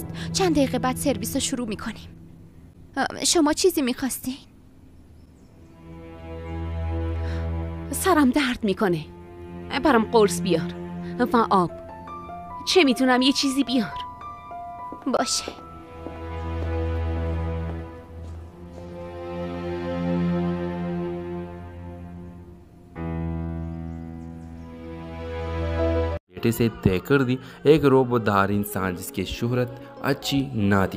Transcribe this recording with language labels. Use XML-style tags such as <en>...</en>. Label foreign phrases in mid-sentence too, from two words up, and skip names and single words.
<fa>چند دقیقه بعد سرویس رو شروع میکنیم. شما چیزی میخواستین؟ سرم درد میکنه. برام قرص بیار و آب. چه میتونم یه چیزی بیار؟ باشه.</fa> <hi>बेटे से तय कर दी एक रोबोदार इंसान जिसकी शोहरत अच्छी ना थी।</hi>